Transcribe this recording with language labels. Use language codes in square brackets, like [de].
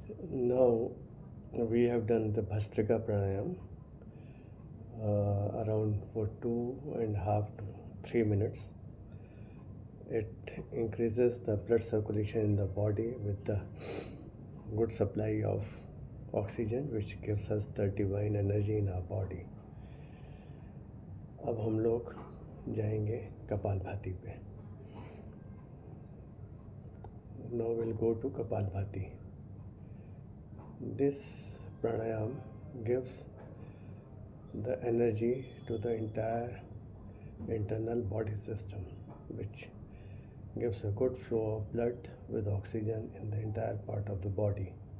[en] Now we have done the Bhastrika Pranayam around for 2.5 to 3 minutes. It increases the blood circulation in the body with the good supply of oxygen which gives us the divine energy in our body. [hi] अब हम लोग जाएंगे कपालभाति पे. [en] Now we'll go to Kapalbhati. This pranayam gives the energy to the entire internal body system, which gives a good flow of blood with oxygen in the entire part of the body.